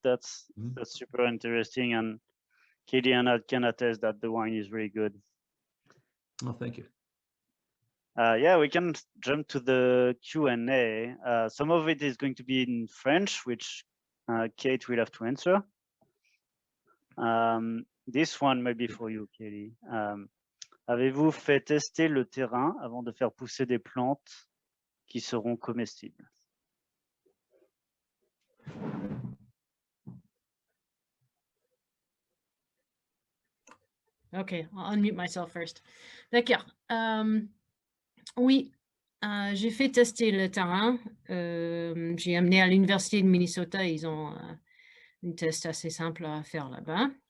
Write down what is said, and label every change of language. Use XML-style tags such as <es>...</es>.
<en>That's super interesting. And Katie and I can attest that the wine is really good. Oh, thank you. Yeah, we can jump to the Q&A. Some of it is going to be in French, which Kate will have to answer. This one may be for you, Katie.</en> <fr>Avez-vous fait tester le terrain avant de faire pousser des plantes qui seront comestibles?</fr> <en>Ok, I'll unmute myself first.</en> <fr>D'accord. Oui, j'ai fait tester le terrain. J'ai amené à l'université de Minnesota, ils ont une test assez simple à faire là-bas.</fr>